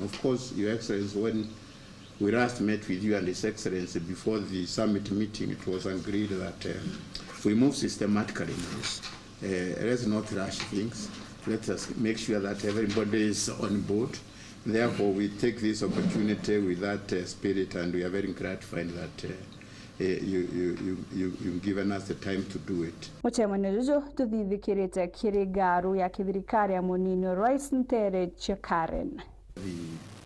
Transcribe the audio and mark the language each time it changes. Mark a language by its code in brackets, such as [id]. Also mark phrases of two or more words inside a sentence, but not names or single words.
[en] Of course, Your Excellency, when we last met with you and His Excellency before the summit meeting, it was agreed that we move systematically in this. Let's not rush things. Let us make sure that everybody is on board. Therefore, we take this opportunity with that spirit, and we are very gratified that you've given us the time to do it. [mer] Muchemane juju tuthithikirite kiri garu ya kithirikari ya munini Rais Ntere Chekaren. [en] The